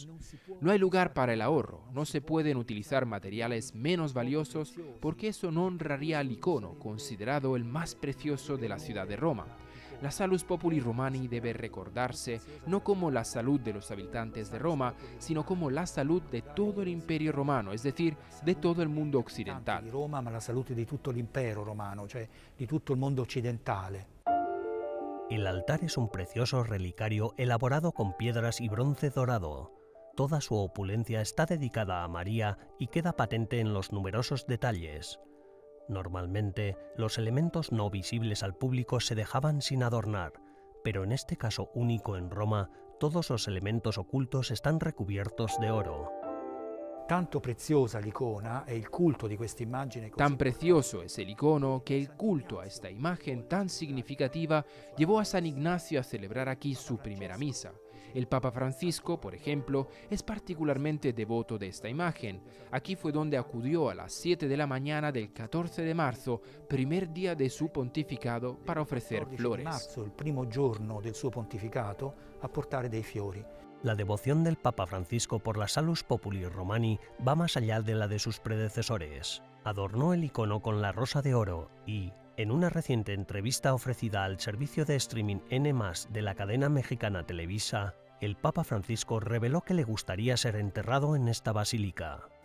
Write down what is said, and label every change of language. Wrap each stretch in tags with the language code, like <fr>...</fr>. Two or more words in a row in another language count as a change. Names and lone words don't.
<es>No hay lugar para el ahorro, no se pueden utilizar materiales menos valiosos porque eso no honraría al icono, considerado el más precioso de la ciudad de Roma. La Salus Populi Romani debe recordarse no como la salud de los habitantes de Roma, sino como la salud de todo el Imperio Romano, es decir, de todo el mundo occidental.</es> <it>Di Roma, ma la salute di tutto l'impero romano, cioè di tutto il mondo occidentale.</it> <es>El altar es un precioso relicario elaborado con piedras y bronce dorado. Toda su opulencia está dedicada a María y queda patente en los numerosos detalles. Normalmente, los elementos no visibles al público se dejaban sin adornar, pero en este caso único en Roma, todos los elementos ocultos están recubiertos de oro.</es> <it>Tanto preziosa l'icona e il culto di questa immagine</it> <es>Tan precioso es el icono que el culto a esta imagen tan significativa llevó a San Ignacio a celebrar aquí su primera misa. El Papa Francisco, por ejemplo, es particularmente devoto de esta imagen. Aquí fue donde acudió a las 7 de la mañana del 14 de marzo, primer día de su pontificado, para ofrecer flores.</es> <it>marzo, il primo giorno del suo pontificato, a portare dei fiori.</it> <es>La devoción del Papa Francisco por la Salus Populi Romani va más allá de la de sus predecesores. Adornó el icono con la rosa de oro y, en una reciente entrevista ofrecida al servicio de streaming N+ de la cadena mexicana Televisa, el Papa Francisco reveló que le gustaría ser enterrado en esta basílica.</es>